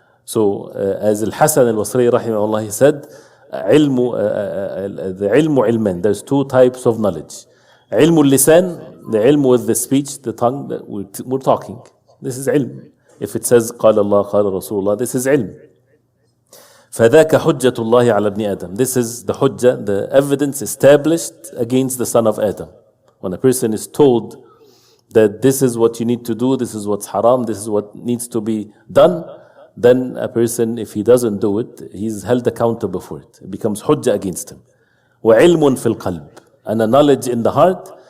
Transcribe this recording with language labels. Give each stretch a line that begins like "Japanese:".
English: So as Al-Hasan al-Basri rahimahullah, he said, the ilmu ilman, there's two types of knowledge.
Arabic: علم اللسان,
English: the ilm with the speech, the tongue, that we're talking. This is ilm. If it says
Arabic: قال الله قال رسول الله,
English: this is ilm.
Arabic: فذاك حجة الله على ابن آدم.
English: This is the hujjah, the evidence established against the son of Adam. When a person is told that this is what you need to do, this is what's haram, this is what needs to be done, then a person, if he doesn't do it, he's held accountable for it. It becomes hujjah against him.
Arabic: وعلم في القلب,
English: and a knowledge in the heart.